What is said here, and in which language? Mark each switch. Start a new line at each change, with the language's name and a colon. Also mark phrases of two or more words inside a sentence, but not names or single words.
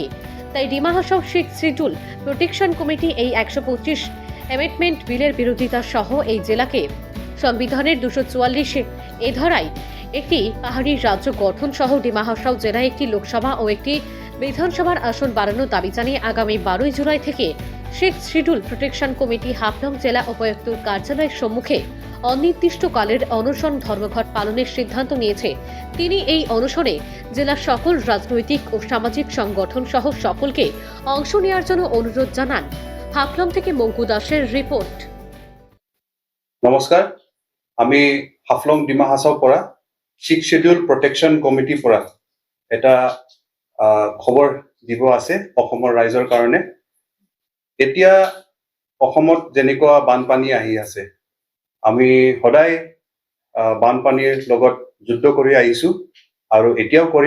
Bangla: তাই ডিমা হাসাও শেখ শিডিউল প্রোটেকশন কমিটি এই 125 অ্যামেন্ডমেন্ট বিলের বিরোধিতা সহ এই জেলাকে সংবিধানের 244 এ ধারায় একটি পাহাড়ি রাজ্য গঠন সহ ডিমা হাসাও জেলায় একটি লোকসভা ও একটি বিধানসভার আসন বাড়ানোর দাবি জানিয়ে আগামী 12 জুলাই থেকে শেখ শিডিউল প্রোটেকশন কমিটি হাফলং জেলা উপায়ুক্তর কার্যালয়ের সম্মুখে অনির্দিষ্টকালের অনশন ধর্মঘট পালনের সিদ্ধান্ত নিয়েছে। তিনি এই অনশনে জেলার সকল রাজনৈতিক ও সামাজিক সংগঠন সহ সকলকে অংশ নেওয়ার জন্য অনুরোধ জানান। হাফলং থেকে মঙ্কু দাসের রিপোর্ট।
Assamese: নমস্কাৰ, আমি হাফলং ডিমা হাছাও পৰা সিক্স শিডিউল প্ৰটেকশ্যন কমিটিৰ পৰা এটা খবৰ দিব আছে অসমৰ ৰাইজৰ কাৰণে। এতিয়া অসমত যেনেকুৱা বানপানী আহি আছে, আমি সদায় বানপানীৰ লগত যুদ্ধ কৰি আহিছো আৰু এতিয়াও কৰিম।